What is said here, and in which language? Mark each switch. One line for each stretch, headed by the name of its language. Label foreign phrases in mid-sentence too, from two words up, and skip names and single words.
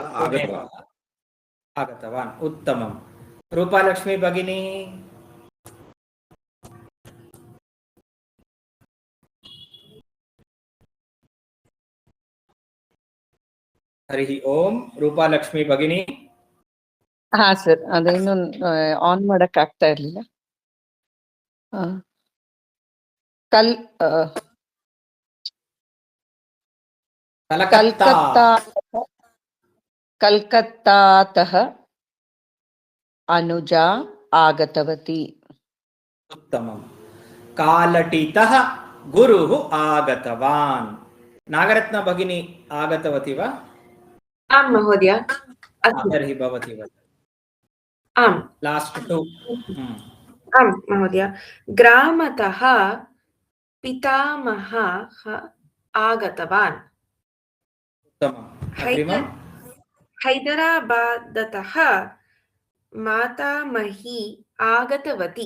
Sanskrit: आगतवान् उत्तमं रूपालक्ष्मी भगिनी हरि ओम रूपालक्ष्मी भगिनी
Kannada: ಸರ್ ಅದೇನು ಆನ್ ಮಾಡಕ ಆಗ್ತಾ ಇರಲಿಲ್ಲ
Sanskrit: कलकत्तातः अनुजा आगतवती उत्तमं कालटितः गुरुः आगतवान् नागरत्न भगिनी आगतवती वा आं महोदय तर्हि भवती वद आं
English: last two
Sanskrit: आं महोदय ग्रामतः पितामहः आगतवान् उत्तमम् अग्रिमं हैदराबादतः मातामही आगतवती